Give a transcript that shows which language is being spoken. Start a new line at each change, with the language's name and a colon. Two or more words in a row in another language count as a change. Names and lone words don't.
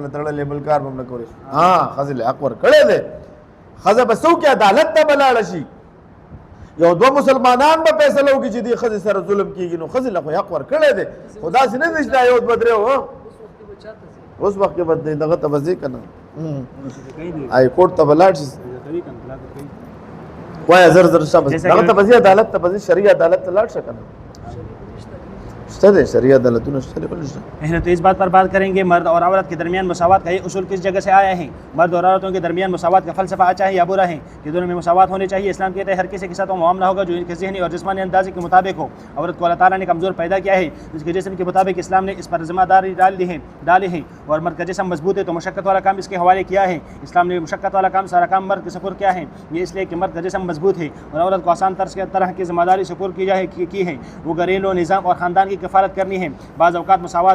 Pashto: له تړلې بل کار به هم نه کولې ښځې له حق ورکړی دی ښځه به څه وکړي عدالت ته به لاړه شي یو دوه مسلمانان به فیصله وکړي چې دې ښځې سره ظلم کېږي نو ښځې له خو حق ورکړی دی خو داسې نه دی چې دا یو دوه درې اوس وخت کې به دغه ته به ځې که نه
English: high court
Pashto: ته به لاړ شي وایه زر زر شابه دغه ته به ځې عدالت ته به ځې شرعي عدالت ته لاړ شه که نه
Urdu: تو اس بات پر بات کریں گے مرد اور عورت کے درمیان مساوات کا یہ اصول کس جگہ سے آیا ہے مرد اور عورتوں کے درمیان مساوات کا فلسفہ اچھا ہے یا برا ہے کہ دونوں میں مساوات ہونی چاہیے اسلام کہتا ہے ہر کسی کے ساتھ وہ معاملہ ہوگا جو ان کے ذہنی اور جسمانی اندازے کے مطابق ہو عورت کو اللہ تعالیٰ نے کمزور پیدا کیا ہے جس کے جسم کے مطابق اسلام نے اس پر ذمہ داری ڈالی ہے اور مرد کا جسم مضبوط ہے تو مشقت والا کام اس کے حوالے کیا ہے اسلام نے مشقت والا کام سارا کام مرد کے سپرد کیا ہے یہ اس لیے کہ مرد کا جسم مضبوط ہے اور عورت کو آسان طرح کی ذمہ داری سپرد کی ہے وہ گھریلو نظام اور خاندان کی کفالت کرنی ہے بعض اوقات مساوات